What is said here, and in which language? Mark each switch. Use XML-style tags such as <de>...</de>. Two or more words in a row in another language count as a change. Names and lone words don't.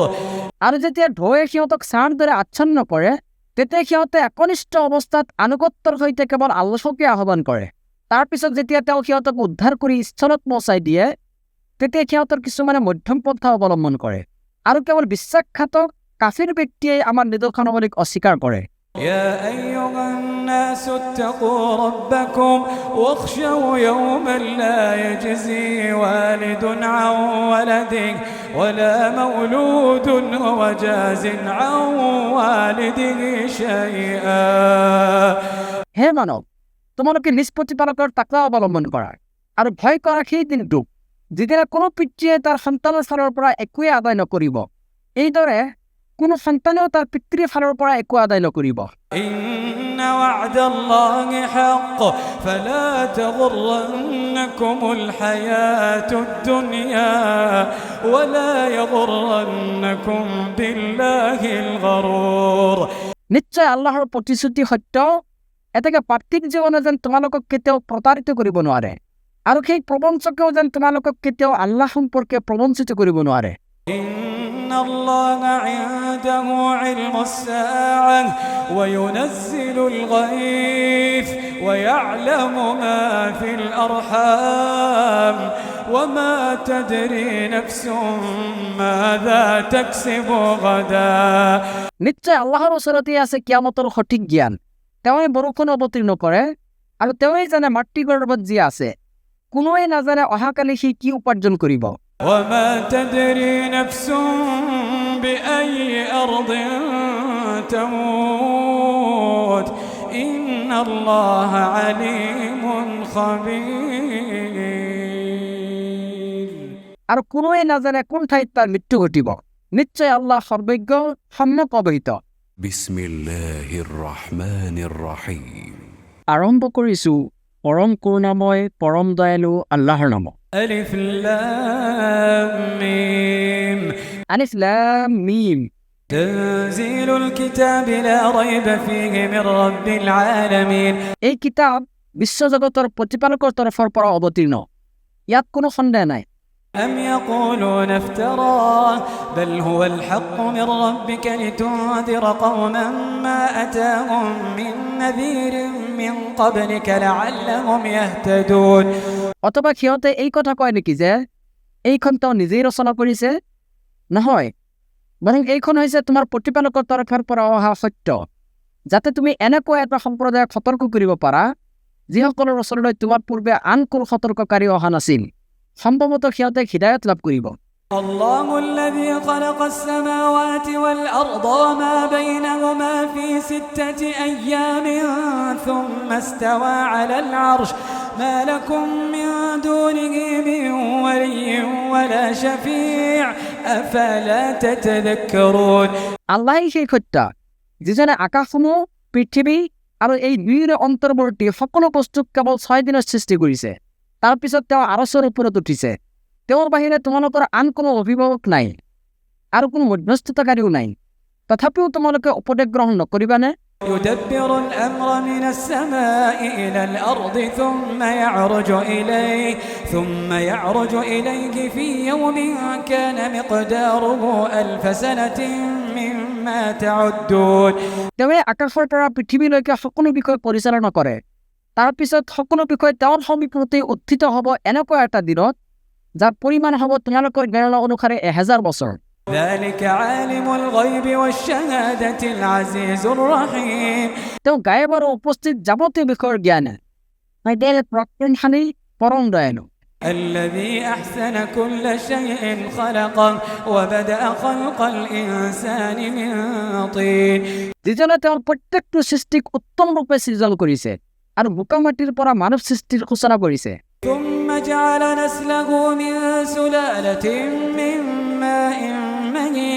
<as>আৰু যেতিয়া ঢৌৱে সিহঁতক ছাঁৰ দৰে আচ্ছন্ন কৰে তেতিয়া সিহঁতে একনিষ্ঠ অৱস্থাত আনুগত্যৰ সৈতে কেৱল আল্লাহকে আহ্বান কৰে তাৰপিছত যেতিয়া তেওঁ সিহঁতক উদ্ধাৰ কৰি স্থলত পहुঁচাই দিয়ে তেতিয়া সিহঁতৰ কিছুমানে মধ্যম পন্থা অৱলম্বন কৰে আৰু কেৱল বিশ্বাসঘাতক কাফিৰ ব্যক্তিয়ে আমাৰ নিদৰ্শনাৱলীক অস্বীকাৰ কৰে</as> <ar>يا أيها الناس اتقوا ربكم واخشوا يوما لا يجزي والد عن ولده ولا مولود هو جاز عن والده شيئا</ar> <as>হে মানব, তোমালোকে</as> <bn>নিজ প্রতিপালকের তাকওয়া অবলম্বন করা আর ভয় করা</bn> <as>সেই দিনটো যেদিনা কোনো পিতৃয়ে তাৰ সন্তানৰ ফালৰ পৰা একোৱে আদায় নকৰিব। এইদৰে কোনো সন্তানেও তাৰ পিতৃৰ ফালৰ পৰা একো আদায় নকৰিব।</as> <ar>إن وعد الله حق فلا تغرنكم الحياة الدنيا ولا يغرنكم بالله الغرور</ar> <as>নিশ্চয় আল্লাহৰ প্ৰতিশ্ৰুতি সত্য, এতেকে পাৰ্থিক জীৱনে যেন তোমালোকক কেতিয়াও প্ৰতাৰিত কৰিব নোৱাৰে আৰু সেই প্ৰবঞ্চকেও যেন তোমালোকক কেতিয়াও আল্লাহ সম্পৰ্কে প্ৰবঞ্চিত কৰিব নোৱাৰে।</as> <ar>إن الله عنده علم الساعة وينزل الغيث ويعلم ما في الأرحام وما تدري نفس ماذا تكسب غدا</ar> <as>নিশ্চয় আল্লাহৰ ওচৰতে আছে কিয়ামতৰ সঠিক জ্ঞান। তেওঁই বৰষুণ অৱতীৰ্ণ কৰে আৰু তেওঁই জানে মাতৃ গৰ্ভত যি আছে। কোনোৱে নাজানে অহাকালি সি কি উপাৰ্জন কৰিব।</as> <ar>وما تدري نفس بأي أرض تموت إن الله عليم خبير</ar> <as>আৰু কোনোৱে নাজানে কোন ঠাইত তাৰ মৃত্যু ঘটিব। নিশ্চয় আল্লাহ সৰ্বজ্ঞ, সম্যক অৱহিত।</as> <ar>بسم الله الرحمن الرحيم.</ar> <as>আৰম্ভ কৰিছো পৰম কৰুণাময় পৰম দয়ালু আল্লাহৰ নামত।</as> <ar>ألف لام ميم ألف لام ميم. تنزيل الكتاب لا ريب فيه من رب العالمين</ar> <as>এই কিতাপ বিশ্বজগতৰ প্ৰতিপালকৰ তৰফৰ পৰা অৱতীৰ্ণ, ইয়াত কোনো সন্দেহ নাই।</as> <ar>أم يقولون افتراه بل هو الحق من ربك لتنذر قوما ما أتاهم من نذير من قبلك لعلهم يهتدون</ar> <as>অথবা সিহঁতে এই কথা কয় নেকি যে এইখন তেওঁ নিজেই ৰচনা কৰিছে? নহয়, বৰং এইখন হৈছে তোমাৰ প্ৰতিপালকৰ তৰফৰ পৰা অহা সত্য, যাতে তুমি এনেকুৱা এটা সম্প্ৰদায়ক সতৰ্ক কৰিব পাৰা যিসকলৰ ওচৰলৈ তোমাৰ পূৰ্বে আন কোনো সতৰ্ককাৰী অহা নাছিল। সম্ভৱতঃ সিহঁতে হৃদায়ত লাভ কৰিব।</as> <ar>الله الذي خلق السماوات والأرض وما بينهما في 6 أيام ثم استوى على العرش ما لكم من دونه من ولي ولا شفيع أفلا تتذكرون</ar> <as>আল্লাহেই সেই সত্য যিজনে আকাশসমূহ, পৃথিৱী আৰু এই দুয়োৰে অন্তৰ্বৰ্তী সকলো বস্তুক কেৱল 6 দিনত সৃষ্টি কৰিছে। তাৰপিছত তেওঁ আৰচৰ ওপৰত উঠিছে। তেওঁৰ বাহিৰে তোমালোকৰ আন কোনো অভিভাৱক নাই আৰু কোনো মধ্যস্থতাকাৰীও নাই। তথাপিও তোমালোকে উপদেশ গ্ৰহণ নকৰিবানে?</as> <ar>يدبر الأمر من السماء إلى الأرض ثم يعرج إليه في يوم كان مقداره 1000 سنة مما تعدون</ar> <as>তেওঁৱে আকাশৰ পৰা পৃথিৱীলৈকে সকলো বিষয় পৰিচালনা কৰে। তাৰপিছত সকলো বিষয় তেওঁৰ সমীপতে উত্থিত হ'ব এনেকুৱা এটা দিনত যাৰ পৰিমাণ হ'ব তোমালোকৰ গণনা অনুসাৰে 1000 বছৰ।</as> <ar>ذلك عالم الغيب والشهادة العزيز الرحيم</ar> <as>তেওঁ গায়ব আৰু উপস্থিত যাৱতীয় বিষয়ৰ জ্ঞান, প্ৰজ্ঞাশালী, পৰম দয়ালু।</as> <ar>الذي أحسن كل شيء خلقه وبدأ خلق الإنسان من طين</ar> <as>যিজনে তেওঁৰ প্ৰত্যেকটো সৃষ্টিক উত্তম ৰূপে সৃজন কৰিছে আৰু বোকা মাটিৰ পৰা মানৱ সৃষ্টিৰ সূচনা কৰিছে।</as> <ar>ثم جعل نسله من سلالة من ماء مهين</ar>